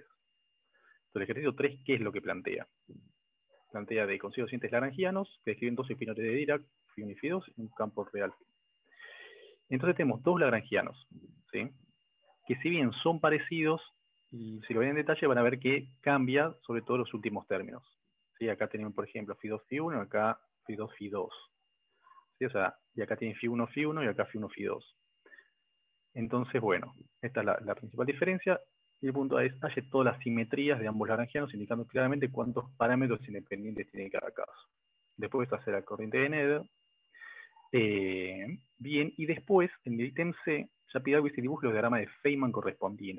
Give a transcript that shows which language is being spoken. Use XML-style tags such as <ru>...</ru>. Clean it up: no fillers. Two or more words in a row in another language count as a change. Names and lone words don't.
<es>Entonces el ejercicio 3, ¿qué es lo que plantea? Plantea de consigo docentes lagrangianos que describen dos espinotes de Dirac, φ1 y φ2, en un campo real. Entonces tenemos dos lagrangianos, ¿sí?, que si bien son parecidos, y si lo ven en detalle van a ver que cambia sobre todo los últimos términos. ¿Sí? Acá tenemos, por ejemplo, φ2, φ1, acá φ2, φ2. ¿Sí? O sea, y acá tienen φ1, φ1 y acá φ1, φ2. Entonces, bueno, esta es la principal diferencia. Y el punto es, halle todas las simetrías de ambos lagrangianos, indicando claramente cuántos parámetros independientes tiene cada caso. Después hacer la corriente de Nether. Bien, y después, en el ítem C, ya pide algo que se dibuje los diagramas de Feynman correspondientes.</es>